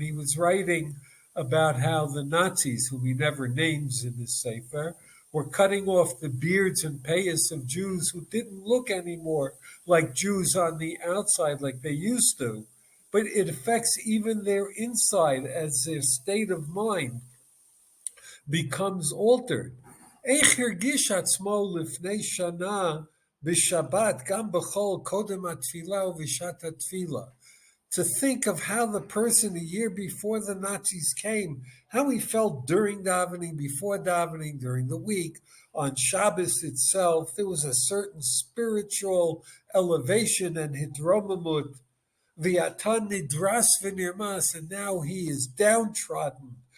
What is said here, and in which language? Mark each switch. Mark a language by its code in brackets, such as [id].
[en] And he was writing about how the Nazis, whom he never names in this sefer, were cutting off the beards and payas of Jews who didn't look anymore like Jews on the outside like they used to, but it affects even their inside as their state of mind becomes altered. [he] איך הרגיש עצמו לפני שנה בשבת גם בכל קודם התפילה ובשעת התפילה. [en] To think of how the person a year before the Nazis came, how he felt during davening, before davening, during the week, on Shabbos itself, there was a certain spiritual elevation and hidromamut. [he] V'atan nidras v'nirmas, [en] and now he is downtrodden.